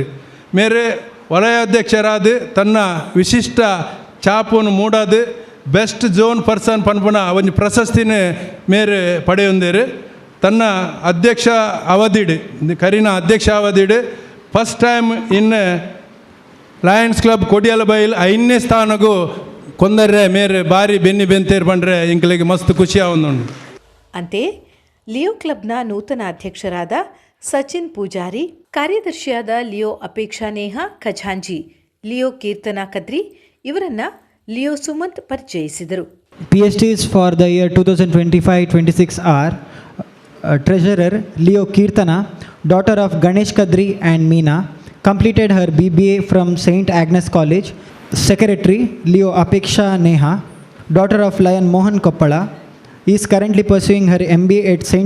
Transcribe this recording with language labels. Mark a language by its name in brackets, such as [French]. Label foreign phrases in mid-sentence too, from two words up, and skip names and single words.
[Tulu] ಮೇರೆ ವಲಯಾಧ್ಯಕ್ಷರಾದ ತನ್ನ ವಿಶಿಷ್ಟ ಚಾಪನ್ನು ಮೂಡಾದು [English] best zone person [Tulu] ಪನ್ಪುನ ಒಂದು ಪ್ರಶಸ್ತಿನ ಮೇರೆ ಪಡೆಯೊಂದೇರು. ತನ್ನ ಅಧ್ಯಕ್ಷ ಅವಧಿಡು ಕರಿನ ಅಧ್ಯಕ್ಷ ಅವಧಿಡು [English] first time in [Tulu] ಲಯನ್ಸ್ ಕ್ಲಬ್ ಕೊಡಿಯಲ್ ಬೈಲ್ 5ನೇ ಸ್ಥಾನಗೂ ಕೊಂದರೆ ಮೇರೆ ಬಾರಿ ಬೆನ್ನಿ ಬೆಂತೇರು ಬಂದರೆ ಇಂಕಲಿಗೆ ಮಸ್ತ್ ಖುಷಿ ಆವೊಂದುಂಡು. [Kannada] ಅಂತೆಯೇ ಲಿಯೋ ಕ್ಲಬ್ನ ನೂತನ ಅಧ್ಯಕ್ಷರಾದ ಸಚಿನ್ ಪೂಜಾರಿ, ಕಾರ್ಯದರ್ಶಿಯಾದ ಲಿಯೋ ಅಪೇಕ್ಷಾ ನೇಹ ಖಜಾಂಜಿ, ಲಿಯೋ ಕೀರ್ತನಾ ಕದ್ರಿ ಇವರನ್ನ ಲಿಯೋ ಸುಮಂತ್ ಪರಿಚಯಿಸಿದರು. [English] PSTs for the year 2025-26 are Treasurer Leo Kirtana, daughter of Ganesh Kadri and Meena, completed her BBA from St. Agnes College. Secretary Leo Apeksha Neha, daughter of Lion Mohan Koppala, is currently pursuing her MBA at St.